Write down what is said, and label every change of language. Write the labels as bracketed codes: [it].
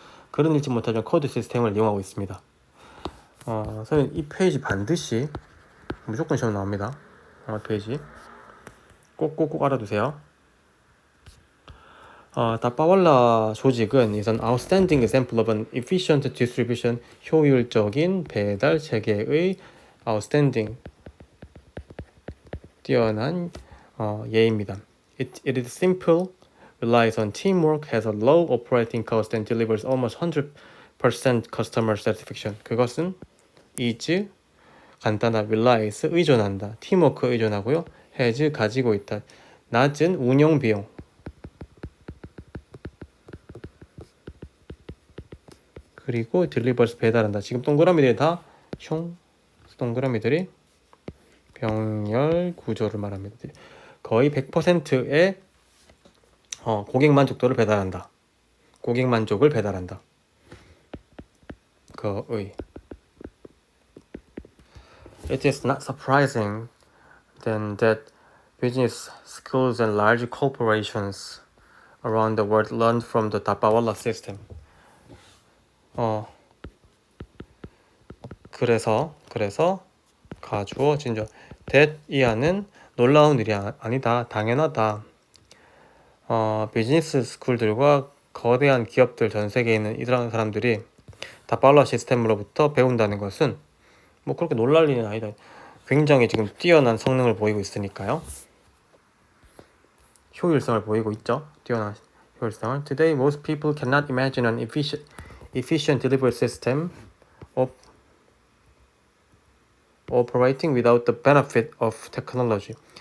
[ko] 그런 읽지 못하는 코드 시스템을 이용하고 있습니다. 선생님 이 페이지 반드시 무조건 시험 나옵니다. 페이지 꼭 알아두세요. 다빠왈라 조직은 [en] is an outstanding example of an efficient distribution, [ko] 효율적인 배달 체계의 [en] outstanding, [ko] 뛰어난 예입니다. [en] It is simple, relies on teamwork, has a low operating cost and delivers almost 100% customer satisfaction. [ko] 그것은 is 간단하다, relies 의존한다, teamwork 의존하고요, has 가지고 있다, 낮은 운영 비용, 그리고 delivers 배달한다. 지금 동그라미들이 다 동그라미들이 병렬 구조를 말합니다. 거의 100%의 고객 만족도를 배달한다. 고객 만족을 배달한다. 거의. [en] It is not surprising then that business schools and large corporations around the world learned from the 다빠왈라 system. [ko] 그래서 가주어 진저 that 이하는 놀라운 일이 아니다, 당연하다. 비즈니스 스쿨들과 거대한 기업들, 전 세계에 있는 이런 사람들이 다빠왈라 시스템으로부터 배운다는 것은 뭐 그렇게 놀랄 일은 아니다. 굉장히 지금 뛰어난 성능을 보이고 있으니까요. 효율성을 보이고 있죠. 뛰어난 효율성을. [en] Today most people cannot imagine an efficient delivery system operating without the benefit of technology.